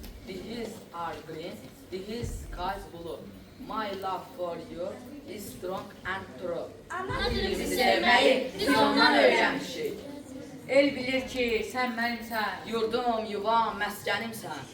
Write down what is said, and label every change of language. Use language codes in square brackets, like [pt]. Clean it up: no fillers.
[en] The hills are green, the hills skies blue. My love for you is strong and true. [az] Ana Dilimizi sevmeyi biz ondan öğrenmişik. El bilir ki sen benimsən. Yurdum, yuvam, məskənimsən.